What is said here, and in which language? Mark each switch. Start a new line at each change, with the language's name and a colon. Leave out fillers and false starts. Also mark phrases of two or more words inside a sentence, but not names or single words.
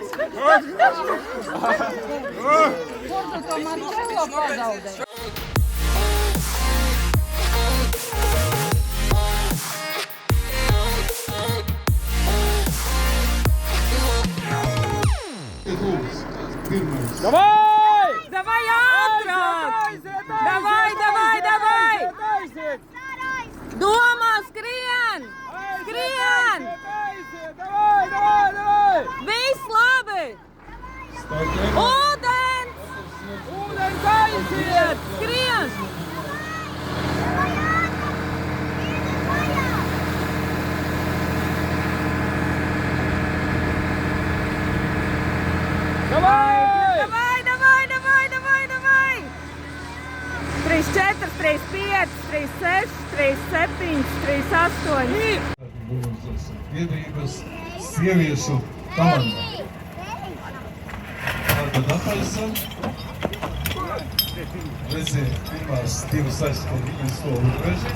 Latvian: Kur tu to Marčelo pazaudēji?
Russian: Давай! Давай ātrāk! Давай, давай, давай!
Latvian: Domā, skrien! Skrien!
Russian: Давай, давай, давай!
Latvian: Viss labi! Ūdens! Ūdens aiziet! Skrien!
Russian: Давай! Давай, давай, давai, давай, давай! 3, 4, 3, 5, 3, 6, 3, 7, 3, 8.
Latvian: Biedrības sieviešu komandā. Tātad attaisam. Redziet, pirmās divas aizstāv viņas to upreži.